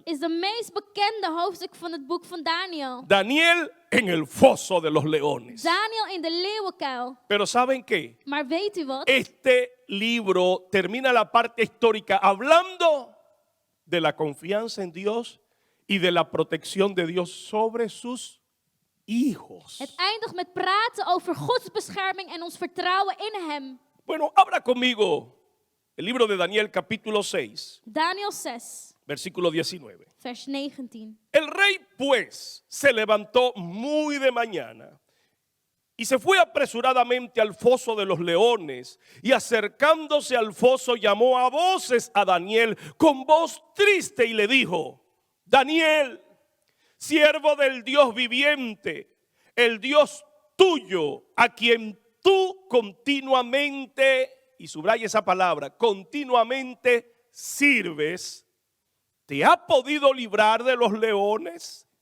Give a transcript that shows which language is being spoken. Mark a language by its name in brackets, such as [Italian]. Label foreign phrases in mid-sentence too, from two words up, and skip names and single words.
[Dutch] Is de meest bekende hoofdstuk van het boek van Daniel. [Spanish] Daniel en el foso de los leones. [Dutch] Daniel in de leeuwenkuil. [Spanish] Pero ¿saben qué? [Dutch] Maar weet u wat? [Spanish] Este libro termina la parte histórica hablando de la confianza en Dios y de la protección de Dios sobre sus hijos. [Dutch] Het eindigt met praten over Gods bescherming en ons vertrouwen in hem. [Spanish] Bueno, abra conmigo el libro de Daniel capítulo 6, Daniel 6, versículo 19. [Dutch] vers 19. [Spanish] El rey pues se levantó muy de mañana y se fue apresuradamente al foso de los leones y acercándose al foso llamó a voces a Daniel con voz triste y le dijo: Daniel, siervo del Dios viviente, el Dios tuyo, a quien tú continuamente, y subraya esa palabra, continuamente sirves, ¿te ha podido librar de los leones?